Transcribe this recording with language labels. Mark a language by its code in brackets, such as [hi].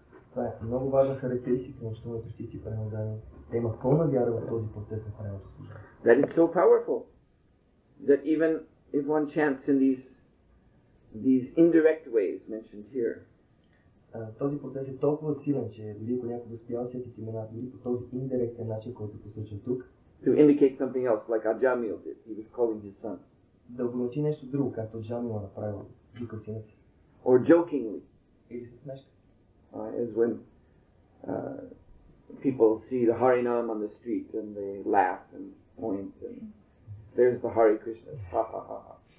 [bg] Това е много важна характеристика на учителните чисти преданодани. Те имат пълна вяра в този процес на преданото служение. [en] That it's so powerful that even if one chants in these indirect ways mentioned here, [bg] този процес е толкова силен, че дори ако някой възпява светите имена, дори по този индиректен начин, който е посочен тук, [en] to indicate something else, like Ajamil did, he was calling his son. [bg] Да обозначи нещо друго, както Джамила направил, викал сина си. [en] Or jokingly, [bg] или с смешка. [en] As when people see the Harinam on the street and they laugh and point and there's the Hare Krishna, ha ha ha ha.